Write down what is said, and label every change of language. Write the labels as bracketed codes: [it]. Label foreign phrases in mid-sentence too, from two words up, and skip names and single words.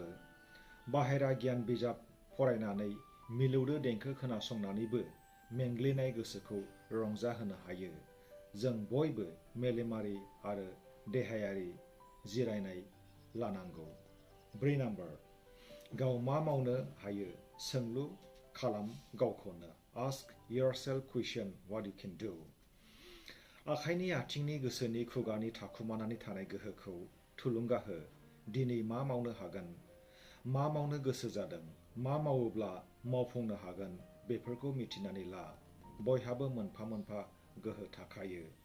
[brx] बाहेरा गियान बिजाब फरायनानै मिलौदो देंखो खोनासंनानैबो मेंग्लिनाय गोसोखौ रंजाहोनो हायो। जों बयबो मेलेमारि आरो देहायारि जिरायनाय लानांगौ। 4 नाम्बार, गाव मा मावनो हायो सोंलु खालाम गावखौनो। [en] ask yourself question what you can do. [brx] आखाइनि, आथिंनि, गोसोनि, खुगानि थाखुमानानै थानाय गोहोखौ थुलुंगा हो। दिनै मा मावनो हागोन? मा मावनो गोसो जादों? मा मावोब्ला मावफुंनो हागोन बेफोरखौ मिथिनानै ला। बयहाबो मोनफा मोनफा गोहो थाखायो।